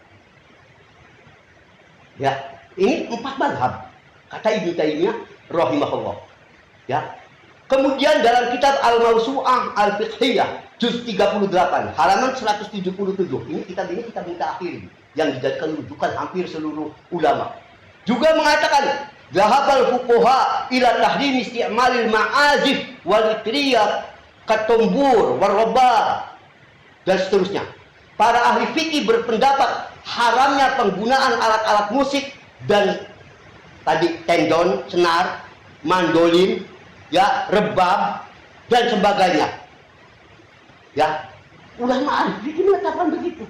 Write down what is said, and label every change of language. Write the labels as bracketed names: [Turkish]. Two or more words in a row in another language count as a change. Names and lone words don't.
[Indonesian] Ya, ini 4 mazhab kata Ibnu Taimiyah rahimahullah. Ya. Kemudian dalam kitab Al-Mawsu'ah Al-Fiqhiyah juz 38 halaman 177, ini kitab mutaakhir yang dijadikan rujukan hampir seluruh ulama, juga mengatakan [Arabic] ذهب الفقهاء إلى تحريم استعمال المعازف والطريات كالطنبور والرباب [Indonesian] dan seterusnya. Para ahli fikih berpendapat haramnya penggunaan alat-alat musik dan tadi tendon, senar, mandolin, ya, rebab dan sebagainya. Ya, ulama ahli fikih mengatakan begitu.